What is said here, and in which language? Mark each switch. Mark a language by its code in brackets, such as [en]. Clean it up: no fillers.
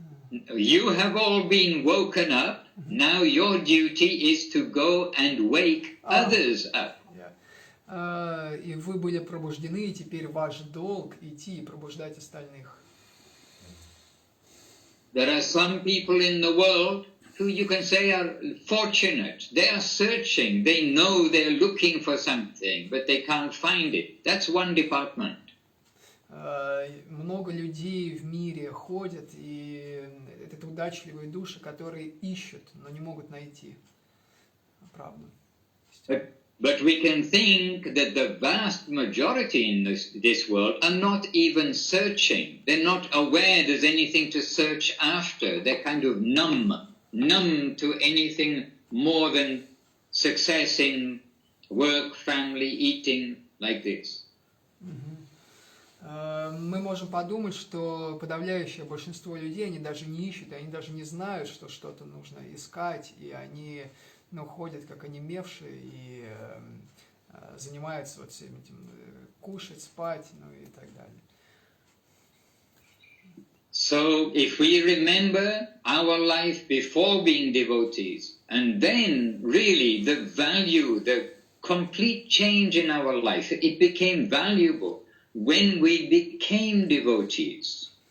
[en] You have all been woken up. Now your duty is to go and wake others up. [ru] И вы были пробуждены, и теперь ваш долг идти и пробуждать остальных. [en] There are some people in the world who you can say are fortunate. They are searching. They know they're looking for something, but they can't find it. That's one department. [ru] Много людей в мире ходят, и это удачливые души, которые ищут, но не могут найти правду. [en] But we can think that the vast majority in this world are not even searching. They're not aware there's anything to search after. They're kind of numb to anything more than success in work, family, eating, like this. [ru] Мы можем подумать, что подавляющее большинство людей, они даже не ищут, они даже не знают, что что-то нужно искать, и они ходят как онемевшие и занимаются вот всем этим, кушать, спать, и так далее. [en] So, if we remember our life before being devotees, and then really the value, the complete change in our life, it became valuable when we became devotees.